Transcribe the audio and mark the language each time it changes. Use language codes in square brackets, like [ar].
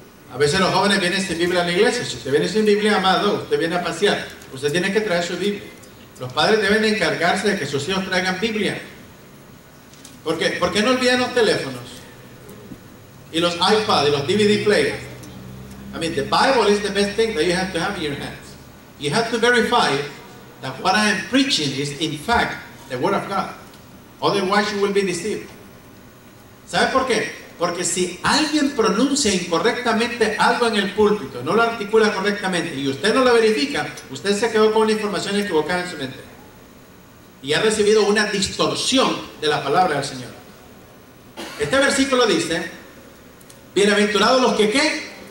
[es] A veces los jóvenes vienen sin Biblia a la iglesia. Si usted viene sin Biblia, amado, usted viene a pasear. Usted tiene que traer su Biblia. Los padres deben de encargarse de que sus hijos traigan Biblia. ¿Por qué no olvidan los teléfonos? Y los iPads y los DVD players. [en] I mean, the Bible is the best thing that you have to have in your hands. You have to verify that what I am preaching is in fact the Word of God. Otherwise you will be deceived. [es] ¿Sabe por qué? Porque si alguien pronuncia incorrectamente algo en el púlpito, no lo articula correctamente y usted no lo verifica, usted se quedó con una información equivocada en su mente y ha recibido una distorsión de la palabra del Señor. Este versículo dice: bienaventurados los que ¿qué?